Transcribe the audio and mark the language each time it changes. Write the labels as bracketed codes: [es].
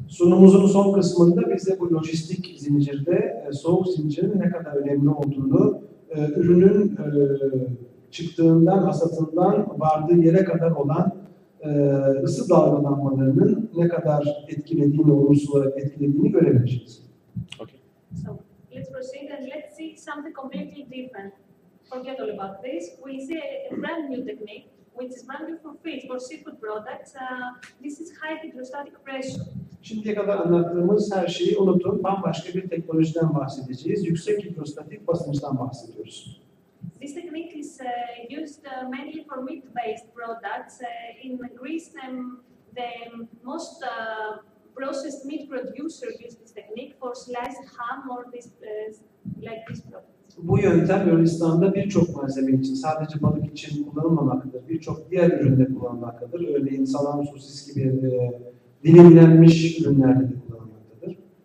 [tr] Sunumumuzun son kısmında bize bu lojistik zincirde soğuk zincirin ne kadar önemli olduğunu, ürünün çıktığından, hasatından vardığı yere kadar olan ısı dalgalanmalarının ne kadar etkilediğini, olumsuz olarak etkilediğini görebileceğiz. [en] Okay. So let's proceed and let's see something completely different. Forget all about this. We see a brand new technique, which is brand new for fish, for seafood products. This is high hydrostatic pressure. [tr] Şimdiye kadar anlattığımız her şeyi unutun, bambaşka bir teknolojiden bahsedeceğiz. Yüksek hidrostatik basınçtan bahsediyoruz. [en] This technique is used mainly for meat-based products. In Greece, the most processed meat producer use this technique for sliced ham or like this product. [tr] Bu yöntem Yunanistan'da birçok malzeme için, sadece balık için kullanılmamaktadır. Birçok diğer üründe kullanılmaktadır. Örneğin salam, sosis gibi dilimlenmiş ürünlerde de kullanılmaktadır.